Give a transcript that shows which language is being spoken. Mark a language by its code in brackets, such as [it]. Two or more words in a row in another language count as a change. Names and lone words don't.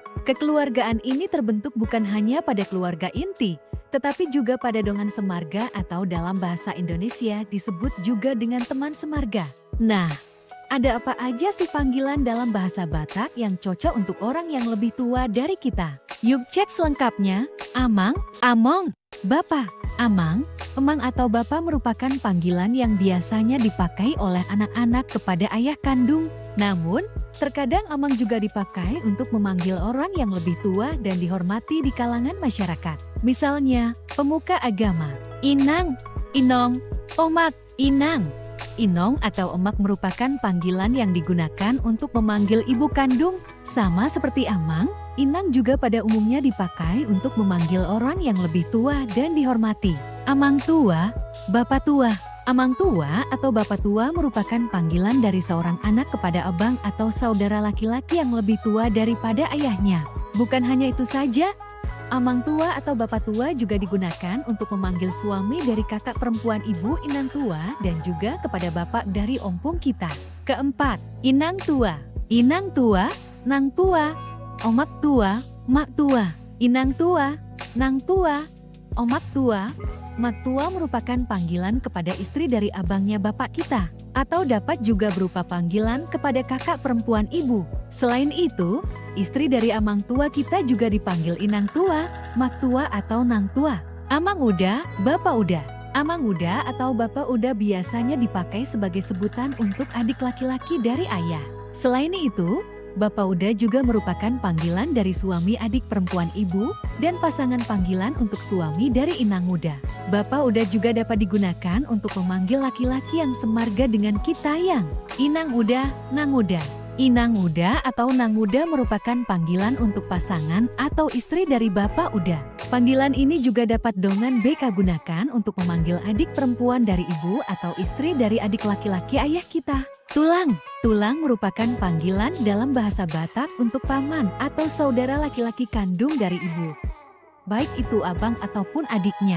[id] Kekeluargaan ini terbentuk bukan hanya pada keluarga inti, tetapi juga pada dongan semarga atau dalam bahasa Indonesia disebut juga dengan teman semarga. Nah, ada apa aja sih panggilan dalam bahasa Batak yang cocok untuk orang yang lebih tua dari kita? Yuk cek selengkapnya. Amang, among, bapa. Amang, emang atau bapa merupakan panggilan yang biasanya dipakai oleh anak-anak kepada ayah kandung. Namun, terkadang amang juga dipakai untuk memanggil orang yang lebih tua dan dihormati di kalangan masyarakat. Misalnya, pemuka agama, inang, inong, omak, inang. Inong atau emak merupakan panggilan yang digunakan untuk memanggil ibu kandung. Sama seperti amang, inang juga pada umumnya dipakai untuk memanggil orang yang lebih tua dan dihormati. Amang tua, bapak tua. Amang tua atau bapak tua merupakan panggilan dari seorang anak kepada abang atau saudara laki-laki yang lebih tua daripada ayahnya. Bukan hanya itu saja, amang tua atau bapak tua juga digunakan untuk memanggil suami dari kakak perempuan ibu inang tua dan juga kepada bapak dari ompong kita. Keempat, inang tua. Inang tua, nang tua, omak tua, mak tua. Inang tua, nang tua, omak tua, mak tua merupakan panggilan kepada istri dari abangnya bapak kita, atau dapat juga berupa panggilan kepada kakak perempuan ibu. Selain itu, istri dari amang tua kita juga dipanggil inang tua, mak tua atau nang tua. Amang uda, bapak uda. Amang uda atau bapak uda biasanya dipakai sebagai sebutan untuk adik laki-laki dari ayah. Selain itu, bapak uda juga merupakan panggilan dari suami adik perempuan ibu dan pasangan panggilan untuk suami dari inang muda. Bapak uda juga dapat digunakan untuk memanggil laki-laki yang semarga dengan kita yang inang uda, nang uda. Inang muda atau nang muda merupakan panggilan untuk pasangan atau istri dari bapak uda. Panggilan ini juga dapat dongan BK gunakan untuk memanggil adik perempuan dari ibu atau istri dari adik laki-laki ayah kita. Tulang. Tulang merupakan panggilan dalam bahasa Batak untuk paman atau saudara laki-laki kandung dari ibu, baik itu abang ataupun adiknya.